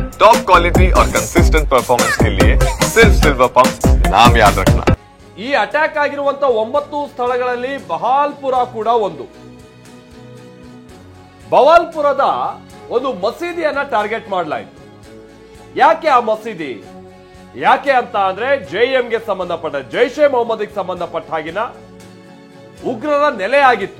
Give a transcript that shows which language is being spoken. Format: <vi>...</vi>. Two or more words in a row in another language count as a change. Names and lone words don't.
<en>top quality</en> <hi>और</hi> <en>consistent performance</en> <hi>के लिए सिर्फ सिल्वर पंप नाम याद रखना।</hi> <kn>ಈ ಅಟ್ಯಾಕ್ ಆಗಿರುವಂತ 9 ಸ್ಥಳಗಳಲ್ಲಿ ಬಹಾಲ್ಪುರ ಕೂಡ ಒಂದು. ಬವಾಲ್ಪುರದ ಒಂದು ಮಸೀದಿಯನ್ನ ಟಾರ್ಗೆಟ್ ಮಾಡಲಾಯಿತು. ಯಾಕೆ ಆ ಮಸೀದಿ? ಯಾಕೆ ಅಂತ ಅಂದ್ರೆ ಜೆಎಂಗೆ ಸಂಬಂಧಪಟ್ಟ ಜೈಷ್ ಎ ಮೊಹಮ್ಮದ್ಗೆ ಸಂಬಂಧಪಟ್ಟ ಹಾಗಿನ ಉಗ್ರರ ನೆಲೆ ಆಗಿತ್ತು.</kn>